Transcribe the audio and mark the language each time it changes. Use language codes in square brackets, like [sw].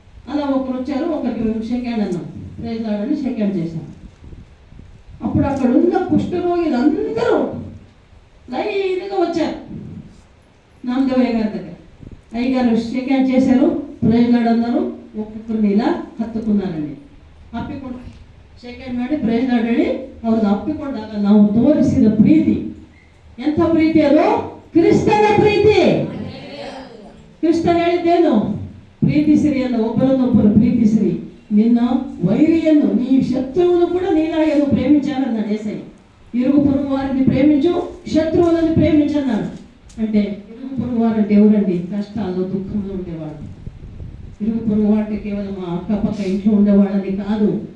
[te] అలా ఒకరు వచ్చారు, ఒకరికి షేక్ హ్యాండ్ అన్నాం, ప్రైజ్ లాడ్ అని షేక్ హ్యాండ్ చేశాం. అప్పుడు అక్కడ ఉన్న కుష్ఠరోగులు అందరూ లైన్గా వచ్చారు నామదేవయ్య గారి దగ్గర. అయ్యగారు షేక్ హ్యాండ్ చేశారు, ప్రైజ్ లాడ్ అన్నారు. ఒక్కొక్కరిని ఇలా ಹತ್ತುకున్నారండి. [kn] ಅಪ್ಪಿಕೊಂಡು ಶೇಕ್ ಹ್ಯಾಂಡ್ ಮಾಡಿ ಪ್ರೈಸ್ ಲಾರ್ಡ್ ಹೇಳಿ ಅವ್ರನ್ನ ಅಪ್ಪಿಕೊಂಡಾಗ ನಾವು ತೋರಿಸಿದ ಪ್ರೀತಿ, ಎಂಥ ಪ್ರೀತಿ ಅದು? ಕ್ರಿಸ್ತನ ಪ್ರೀತಿ. ಕ್ರಿಸ್ತ ಹೇಳಿದ್ದೇನು? ಪ್ರೀತಿಸಿರಿ ಅಲ್ಲ, ಒಬ್ಬರನ್ನೊಬ್ಬರು ಪ್ರೀತಿಸಿರಿ. [te] నిన్న వైరియను, నీ శత్రువును కూడా నీలాగను ప్రేమించాలన్నాడు యేసయ్య. ఇరుగు పొరుగు వారిని ప్రేమించు, శత్రువులను ప్రేమించన్నాడు. అంటే ఇరుగు పొరుగు వారు అంటే ఎవరండి? కష్టాల్లో, దుఃఖంలో ఉండేవాడు. ఇరుగు పొరుగు వారికి కేవలం మా అక్కపక్క ఇంట్లో ఉండేవాళ్ళని కాదు.